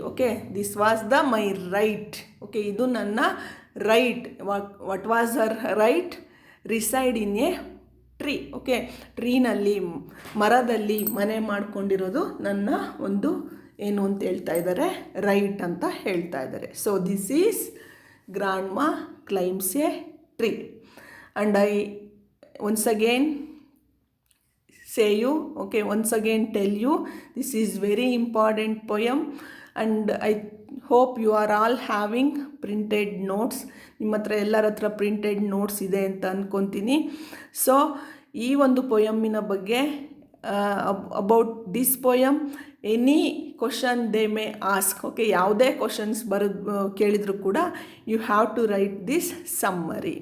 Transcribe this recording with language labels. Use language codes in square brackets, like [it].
[en] Okay, this was the my right. Okay, [kn] ಇದು ನನ್ನ right. [en] What was her right? Reside in a tree. [kn] Okay, ಟ್ರೀನಲ್ಲಿ ಮರದಲ್ಲಿ ಮನೆ ಮಾಡ್ಕೊಂಡಿರೋದು ನನ್ನ ಒಂದು ಏನು ಅಂತ ಹೇಳ್ತಾ ಇದ್ದಾರೆ, ರೈಟ್ ಅಂತ ಹೇಳ್ತಾ ಇದ್ದಾರೆ. [en] So this is grandma climbs a tree. And I once again say you, okay, once again tell you, this is very important poem and I hope you are all having printed notes. [kn] ನಿಮ್ಮ ಹತ್ರ ಎಲ್ಲರ ಹತ್ರ printed notes ಇದೆ ಅಂತ ಅಂದ್ಕೊತೀನಿ. So ಈ ಒಂದು ಪೊಯಮ್ಮಿನ ಬಗ್ಗೆ [en] About this poem any question they may ask. Okay, [kn] ಯಾವುದೇ ಕ್ವಶನ್ಸ್ ಕೇಳಿದರೂ ಕೂಡ [en] You have to write this summary.